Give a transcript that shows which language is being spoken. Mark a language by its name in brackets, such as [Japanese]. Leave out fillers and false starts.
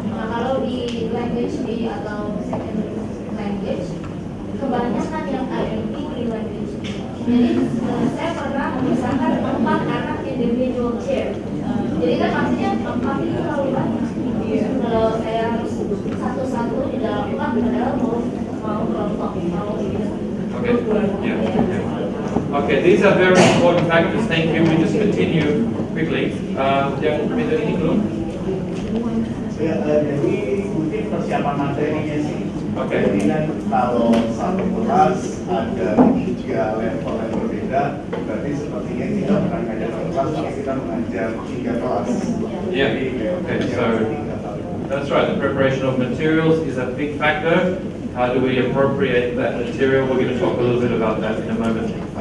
[Indonesian] kalau di language B atau second language, kebanyakan yang IMP di language B. Jadi saya pernah memisahkan 4 anak individual chair. Jadi kan maksudnya 4 itu terlalu banyak. Kalau saya harus satu-satu di dalam 4, padahal mau kelompok, mau ini. [English] Okay. Yeah. Okay, these are very important factors. Thank you. We just continue quickly. [Indonesian] Yang beda ini belum? Ya, jadi mungkin persiapan materinya sih. Oke. Jadi kan kalau satu kelas ada 3 level yang berbeda, berarti sepertinya kita bukan mengajar satu kelas, tapi kita mengajar 3 kelas. [English] Yeah. Okay. So that's right. The preparation of materials is a big factor. How do we appropriate that material? We're going to talk a little bit about that in a moment.